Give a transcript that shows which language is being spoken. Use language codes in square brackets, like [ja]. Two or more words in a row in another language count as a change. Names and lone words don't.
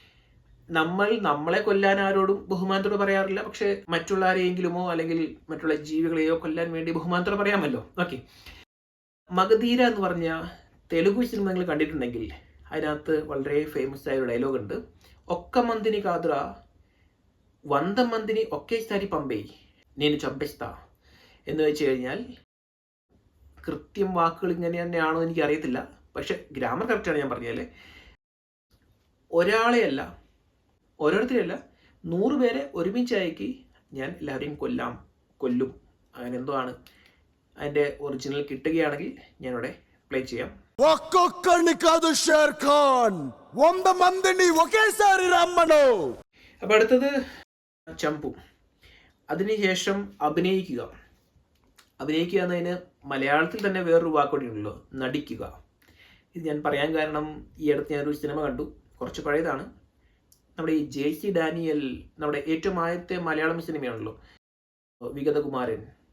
[ml] നമ്മളെ കൊല്ലാൻ ആരോടും ബഹുമാനത്തോടെ പറയാറില്ല. പക്ഷെ മറ്റുള്ള ആരെയെങ്കിലുമോ അല്ലെങ്കിൽ മറ്റുള്ള ജീവികളെയോ കൊല്ലാൻ വേണ്ടി ബഹുമാനത്തോടെ പറയാമല്ലോ. ഓക്കെ, മഗധീര എന്ന് പറഞ്ഞ തെലുഗു സിനിമ നിങ്ങൾ കണ്ടിട്ടുണ്ടെങ്കിൽ അതിനകത്ത് വളരെ ഫേമസ് ആയ ഒരു ഡയലോഗ് ഉണ്ട്. [te] ఒక్క మందిని కాదురా 100 మందిని ఒకేసారి పంపే నేను చంపేస్తా [ml] എന്ന് വെച്ച് കഴിഞ്ഞാൽ, കൃത്യം വാക്കുകൾ ഇങ്ങനെ തന്നെയാണോ എനിക്ക് അറിയത്തില്ല, പക്ഷെ [en] grammar correct [ml] ഞാൻ പറഞ്ഞാലേ. ഒരാളെയല്ല, ഓരോരുത്തരെയല്ല, 100 പേരെ ഒരുമിച്ചയക്കി ഞാൻ എല്ലാവരെയും കൊല്ലും. അങ്ങനെ എന്തോ ആണ്. അതിൻ്റെ ഒറിജിനൽ കിട്ടുകയാണെങ്കിൽ ഞാനിവിടെ പ്ലേ ചെയ്യാം. [te] ఒక్కొక్కడిని కాదు షేర్ ఖాన్ 100 మందిని ఒకేసారి రమ్మను. [ml] അപ്പോൾ അടുത്തത് ചമ്പു. അതിനുശേഷം അഭിനയിക്കുക. അഭിനയിക്കുക എന്നതിന് മലയാളത്തിൽ തന്നെ വേറൊരു വാക്കുകൂടി ഉണ്ടല്ലോ, നടിക്കുക. ഇത് ഞാൻ പറയാൻ കാരണം ഈ അടുത്ത് ഞാനൊരു സിനിമ കണ്ടു, കുറച്ച് പഴയതാണ്. നമ്മുടെ ഈ JC ഡാനിയൽ, നമ്മുടെ ഏറ്റവും ആദ്യത്തെ മലയാളം സിനിമയാണല്ലോ വിഗതകുമാരൻ.